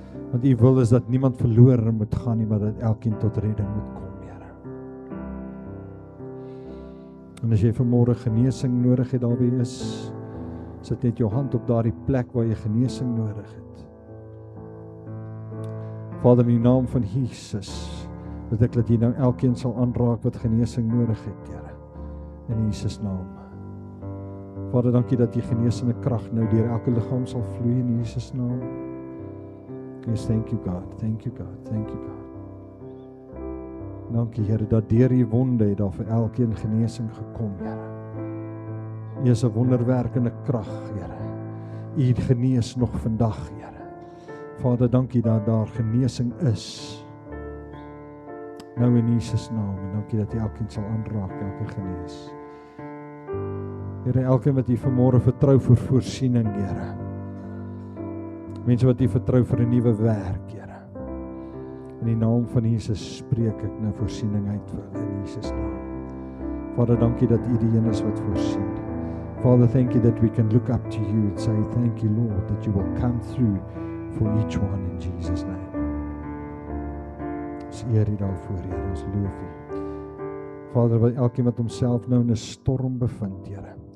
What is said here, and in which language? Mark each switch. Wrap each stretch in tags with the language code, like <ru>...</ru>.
<af>Want U wil is dat niemand verlore moet gaan nie, maar dat elkeen tot redding moet kom, Here. En as jy vanmôre genesing nodig het, daar wie is, sit net jou hand op daardie plek waar jy genesing nodig het. Vader, in die naam van Jesus, bid ek dat jy nou elkeen sal aanraak wat genesing nodig het, Here. In Jesus naam. Vader, dankie dat die genesende krag nou deur elke liggaam sal vloei in Jesus naam.</af> <en>Yes, thank you God, thank you God, thank you God.</en> <af>Dankie Here, dat deur die wonde het daar vir elkeen genesing gekom, Here. U is 'n wonderwerkende krag, Here. U genees nog vandag, Here. Vader, dankie dat daar genesing is. Nou in Jesus naam, en dankie dat U elkeen sal aanraak, elke genees. Here, elkeen wat U vanmôre vertrou vir voorsiening, Here. Mense wat U vertrou vir 'n nuwe werk, Here. In die naam van Jesus spreek ek nou voorsiening uit vir hulle in Jesus naam. Vader, dankie dat U die een is wat voorsien.</af> <en>Father, thank you that we can look up to you and say, thank you, Lord, that you will come through for each one in Jesus' name.</en> <af>Ons eer U daarvoor, Here, ons loof U. Vader, wat elkeen wat homself nou in 'n storm bevind, Here.</af>